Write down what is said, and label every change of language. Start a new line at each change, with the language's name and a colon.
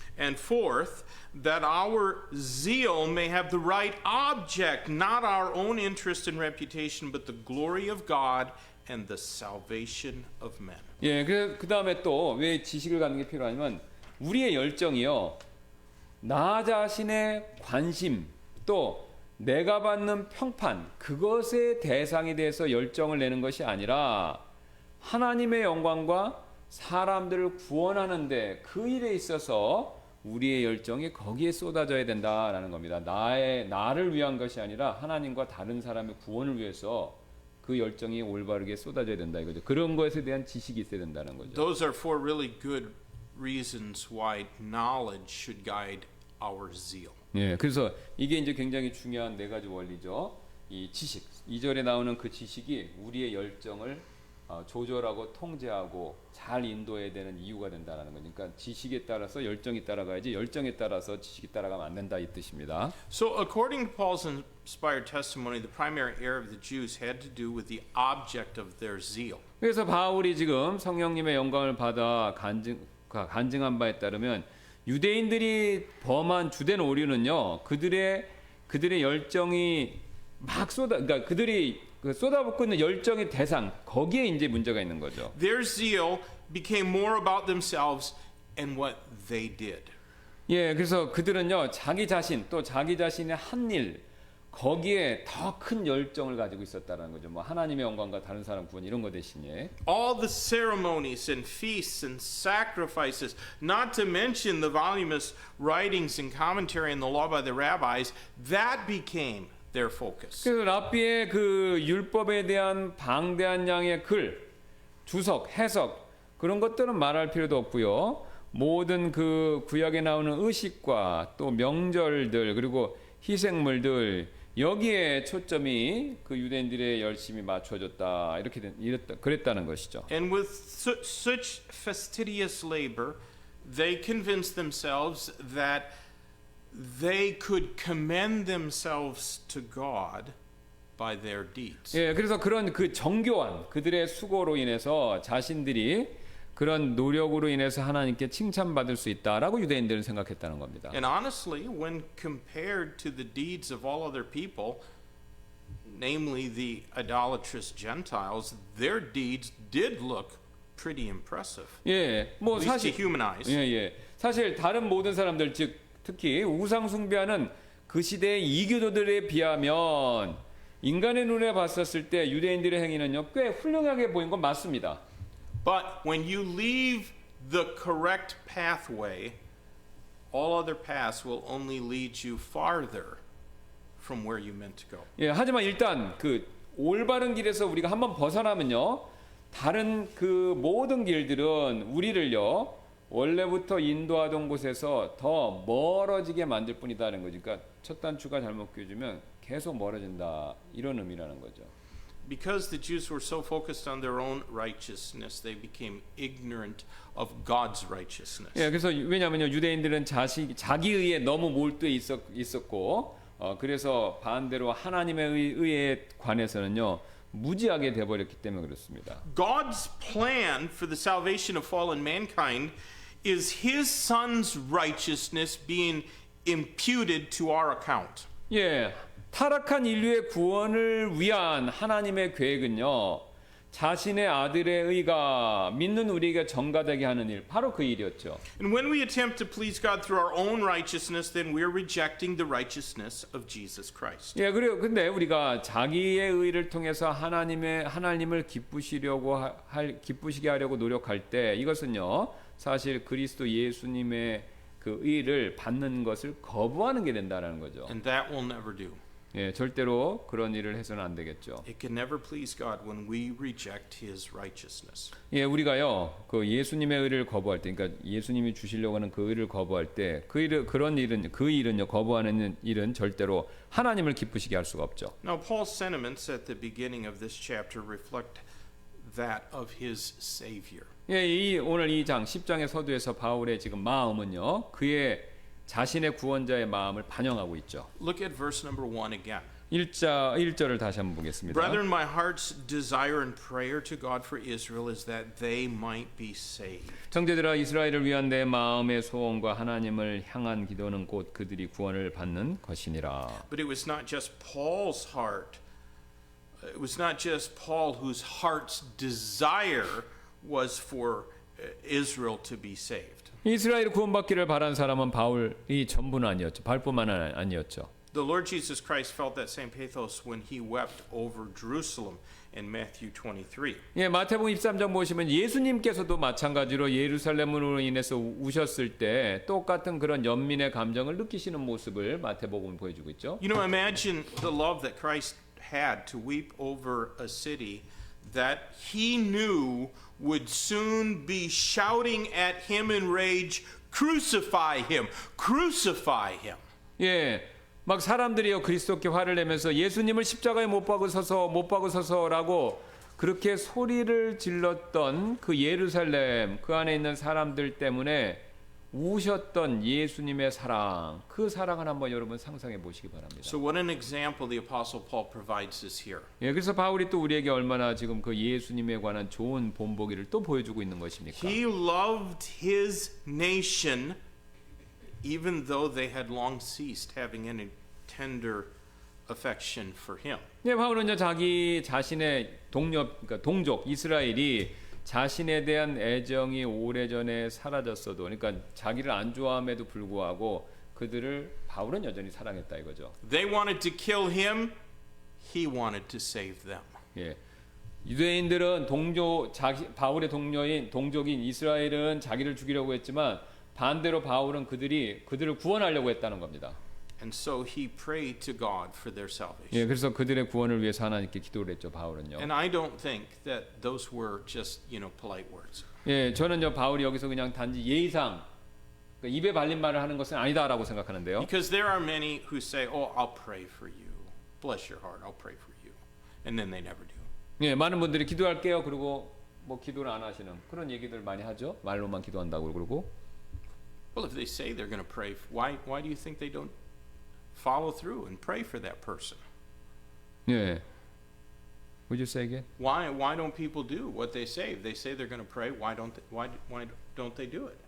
English: And fourth, that our zeal may have the right object, not our own interest and reputation, but the glory of God and the salvation of men.
Korean: 예, 그 다음에 또 왜 지식을 갖는 게 필요하냐면 우리의 열정이요, 나 자신의 관심 또 내가 받는 평판, 그것의 대상에 대해서 열정을 내는 것이 아니라 하나님의 영광과 사람들을 구원하는데 그 일에 있어서 우리의 열정이 거기에 쏟아져야 된다라는 겁니다. 나를 위한 것이 아니라 하나님과 다른 사람의 구원을 위해서 그 열정이 올바르게 쏟아져야 된다 이거죠. 그런 것에 대한 지식이 있어야 된다는 거죠.
English: Those are four really good reasons why knowledge should guide our zeal.
Korean: 예, 그래서 이게 이제 굉장히 중요한 네 가지 원리죠. 이 지식, 2절에 나오는 그 지식이 우리의 열정을 조절하고 통제하고 잘 인도해야 되는 이유가 된다는 거니까 그러니까 지식에 따라서 열정이 따라가야지 열정에 따라서 지식이 따라가면 안 된다 이 뜻입니다.
English: So, according to Paul's inspired testimony, the primary error of the Jews had to do with the object of their zeal.
Korean: 그래서 바울이 지금 성령님의 영광을 받아 간증한 바에 따르면 유대인들이 범한 주된 오류는요. 그들의 열정이 막 그러니까 그들이 쏟아붓고 있는 열정의 대상 거기에 이제 문제가 있는 거죠.
English: Their zeal became more about themselves and what they did.
Korean: 예, 그래서 그들은요 자기 자신 또 자기 자신의 한 일 거기에 더 큰 열정을 가지고 있었다는 거죠. 뭐 하나님의 영광과 다른 사람 구원 이런 거 대신에
English: All the ceremonies and feasts and sacrifices, not to mention the voluminous writings and commentary in the law by the rabbis, that became their focus.
Korean: 그래서 랍비의 그 율법에 대한 방대한 양의 글, 주석, 해석 그런 것들은 말할 필요도 없고요. 모든 그 구약에 나오는 의식과 또 명절들 그리고 희생물들 여기에 초점이 그 유대인들의 열심히 맞춰졌다 그랬다는 것이죠.
English: And with such fastidious labor, they convinced themselves that they could commend themselves to God by their deeds.
Korean: 예, 그래서 그런 그 정교한 그들의 수고로 인해서 자신들이 그런 노력으로 인해서 하나님께 칭찬받을 수 있다라고 유대인들은 생각했다는 겁니다.
English: And honestly, when compared to the deeds of all other people, namely the idolatrous Gentiles, their deeds did look pretty impressive.
Korean: 예, 뭐
English: At least to
Korean: 사실
English: human eyes.
Korean: 예. 사실 다른 모든 사람들 즉 특히 우상 숭배하는 그 시대의 이교도들에 비하면 인간의 눈에 봤었을 때 유대인들의 행위는요 꽤 훌륭하게 보인 건 맞습니다.
English: But when you leave the correct pathway, all other paths will only lead you farther from where you meant to go.
Korean: 예, 하지만 일단 그 올바른 길에서 우리가 한번 벗어나면요 다른 그 모든 길들은 우리를요 원래부터 인도하던 곳에서 더 멀어지게 만들 뿐이다는 거죠. 그러니까 첫 단추가 잘못 껴주면 계속 멀어진다 이런 의미라는 거죠.
English: Because the Jews were so focused on their own righteousness, they became ignorant of God's righteousness.
Korean: 예, 그래서 왜냐하면요 유대인들은 자기 의에 너무 몰두해 있었고, 그래서 반대로 하나님의 의에 관해서는요 무지하게 돼버렸기 때문에 그렇습니다.
English: God's plan for the salvation of fallen mankind is His Son's righteousness being imputed to our account.
Korean: 예, 타락한 인류의 구원을 위한 하나님의 계획은요 자신의 아들의 의가 믿는 우리에게 전가되게 하는 일 바로 그 일이었죠.
English: And when we attempt to please God through our own righteousness, then we're rejecting the righteousness of Jesus Christ.
Korean: 예, 그래요. 근데 우리가 자기의 의를 통해서 하나님을 기쁘시게 하려고 노력할 때 이것은요 사실 그리스도 예수님의 그 의를 받는 것을 거부하는 게 된다는 거죠.
English: And that will never do.
Korean: 예, 절대로 그런 일을 해서는 안 되겠죠.
English: It can never please God when we reject His righteousness.
Korean: 예, 우리가요 그 예수님의 의를 거부할 때, 그러니까 예수님이 주시려고 하는 그 의를 거부할 때, 그 일은요 거부하는 일은 절대로 하나님을 기쁘시게 할 수가 없죠.
English: Now, Paul's sentiments at the beginning of this chapter reflect that of his Savior.
Korean: 예, 오늘 2장 10장의 서두에서 바울의 지금 마음은요 그의 자신의 구원자의 마음을 반영하고 있죠.
English: Look at verse number 1 again.
Korean: 1절을 다시 한번 보겠습니다.
English: Brethren, my heart's desire and prayer to God for Israel is that they might be saved.
Korean: 형제들아 이스라엘을 위한 내 마음의 소원과 하나님을 향한 기도는 곧 그들이 구원을 받는 것이니라.
English: But it was not just Paul's heart. It was not just Paul whose heart's desire was for Israel to be saved.
Korean: 이스라엘 구원받기를 바란 사람은 바울이 전부는 아니었죠. 바울뿐만 아니었죠.
English: The Lord Jesus Christ felt that same pathos when he wept over Jerusalem in Matthew 23.
Korean: 예, 마태복음 23장 보시면 예수님께서도 마찬가지로 예루살렘으로 인해서 우셨을 때 똑같은 그런 연민의 감정을 느끼시는 모습을 마태복음이 보여주고 있죠.
English: You know, imagine the love that Christ had to weep over a city that he knew would soon be shouting at him in rage, crucify him, crucify him.
Korean: 예, 막 사람들이요 그리스도께 화를 내면서 예수님을 십자가에 못 박으소서라고 그렇게 소리를 질렀던 그 예루살렘 그 안에 있는 사람들 때문에 우셨던 예수님의 사랑, 그 사랑을 한번 여러분 상상해 보시기 바랍니다.
English: So what an example the Apostle Paul provides us here.
Korean: 예, 그래서 바울이 또 우리에게 얼마나 지금 그 예수님에 관한 좋은 본보기를 또 보여주고 있는 것입니까?
English: He loved his nation even though they had long ceased having any tender affection for him.
Korean: 예, 바울은요 자기 자신의 그러니까 동족 이스라엘이 자신에 대한 애정이 오래전에 사라졌어도, 그러니까 자기를 안 좋아함에도 불구하고 그들을 바울은 여전히 사랑했다 이거죠.
English: They wanted to kill him, he wanted to save them.
Korean: 예, 유대인들은 바울의 동족인 이스라엘은 자기를 죽이려고 했지만 반대로 바울은 그들을 구원하려고 했다는 겁니다.
English: And so he prayed to God for their salvation.
Korean: 예, 그래서 그들의 구원을 위해서 하나님께 기도를 했죠, 바울은요.
English: And I don't think that those were just, polite words.
Korean: 예, 저는요 바울이 여기서 그냥 단지 예의상 그러니까 입에 발린 말을 하는 것은 아니다라고 생각하는데요.
English: Because there are many who say, "Oh, I'll pray for you. Bless your heart. I'll pray for you." And then they never do.
Korean: 예, 많은 분들이 기도할게요. 그리고 뭐 기도를 안 하시는 그런 얘기들 많이 하죠. 말로만 기도한다고 그러고.
English: Well, if they say they're going to pray, why do you think they don't follow through and pray for that person? 예. Would you say again? Why don't people do what they say? If they say they're going to pray, why don't they do it?